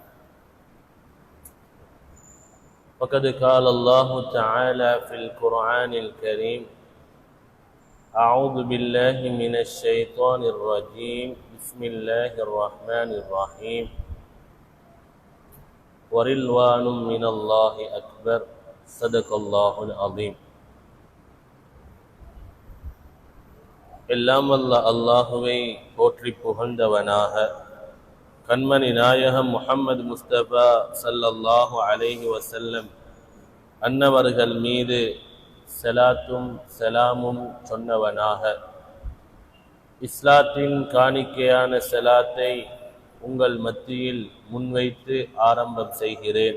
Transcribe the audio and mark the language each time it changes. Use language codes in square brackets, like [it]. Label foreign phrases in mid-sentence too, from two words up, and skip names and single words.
[ar] فقد قال الله تعالى في القرآن الكريم أعوذ بالله من الشيطان الرجيم بسم الله الرحمن الرحيم ورضوان من الله أكبر صدق الله العظيم. [ta] எல்லாம் வல்ல அல்லாஹுவை போற்றி புகழ்ந்தவனாக கண்மணி நாயகம் முஹம்மது முஸ்தபா [ar] صلى الله عليه وسلم [ta] அன்னவர்கள் மீது ஸலாத்தும் ஸலாமும் சொன்னவனாக இஸ்லாத்தின் காணிக்கையான ஸலாத்தை உங்கள் மத்தியில் முன்வைத்து ஆரம்பம் செய்கிறேன்.